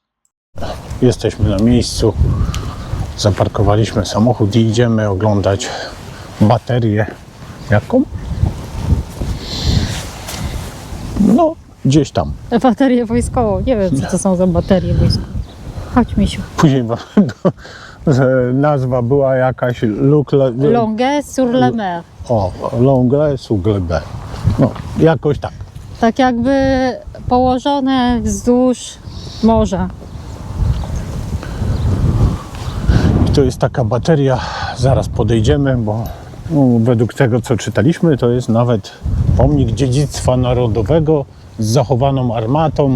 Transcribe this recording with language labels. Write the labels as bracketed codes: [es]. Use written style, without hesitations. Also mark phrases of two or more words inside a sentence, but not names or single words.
[pl] Jesteśmy na miejscu, zaparkowaliśmy samochód i idziemy oglądać baterię. Jaką? No, gdzieś tam. Baterię wojskową. Nie wiem, co to są za baterie wojskowe. Chodź, misiu. Później że nazwa była jakaś Longues sur la mer. Longue sur glebe. No, jakoś tak. Tak jakby położone wzdłuż morza. I to jest taka bateria, zaraz podejdziemy, bo no, według tego, co czytaliśmy, to jest nawet pomnik dziedzictwa narodowego z zachowaną armatą.